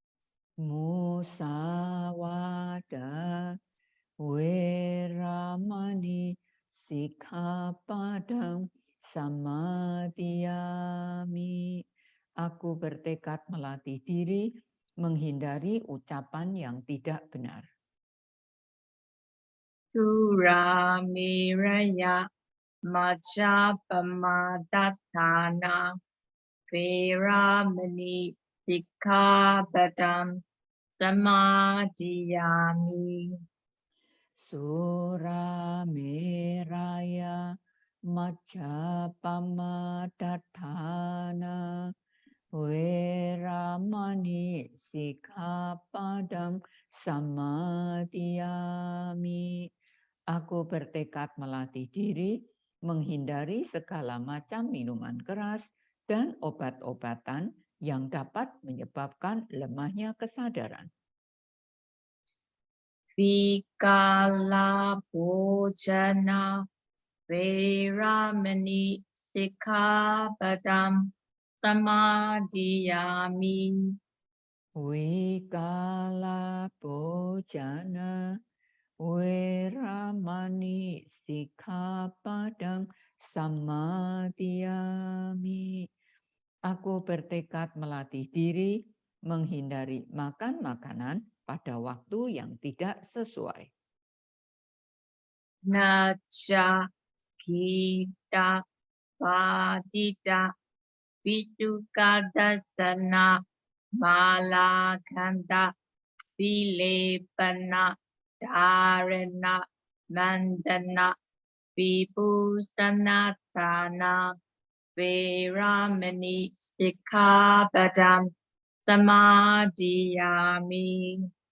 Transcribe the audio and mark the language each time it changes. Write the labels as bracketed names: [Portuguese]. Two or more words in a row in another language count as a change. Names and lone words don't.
[Pali] Musawada Weramani sikkhapadang samadhiyami. [Indonesian] Aku bertekad melatih diri menghindari ucapan yang tidak benar. [Pali] Suramiraya Majapamadatthana Veramani Sikkhapadam Samadhiyami. Surameraya Majapamadatthana Weramani sikkhapadam samadhiyami. [Indonesian] Aku bertekad melatih diri menghindari segala macam minuman keras dan obat-obatan yang dapat menyebabkan lemahnya kesadaran. [Pali] Vikala Bhojana Veramani Sikkhapadam Samadhiyami. Vikala bhojana Weramani sikkhapadang samadhiyami. [Indonesian] Aku bertekad melatih diri menghindari makan makanan pada waktu yang tidak sesuai. [Pali] Nacha Kita Padita Visukadasana Malakanda Vilepana Dharana Mandana Vibhusanatana Veramani Sikkhapadam Samadhiyami.